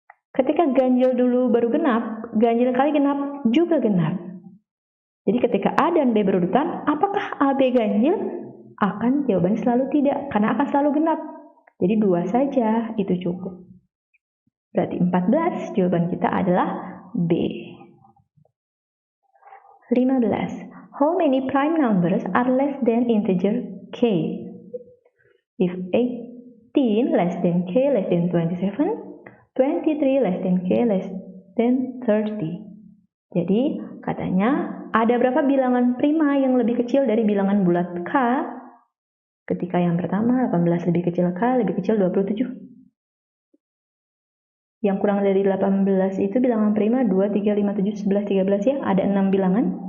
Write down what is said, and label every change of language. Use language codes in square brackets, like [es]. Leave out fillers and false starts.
[id] Ketika ganjil dulu baru genap, ganjil kali genap juga genap. Jadi ketika A dan B berurutan, apakah A, B ganjil? Akan jawabannya selalu tidak, karena akan selalu genap. Jadi 2 saja, itu cukup. Berarti 14, jawaban kita adalah B. 15. [en] How many prime numbers are less than integer k? If 18 less than k less than 27, 23 less than k less than 30. [id] Jadi katanya ada berapa bilangan prima yang lebih kecil dari bilangan bulat K? Ketika yang pertama 18 lebih kecil K lebih kecil 27. Yang kurang dari 18 itu bilangan prima 2, 3, 5, 7, 11, 13 ya. Ada 6 bilangan.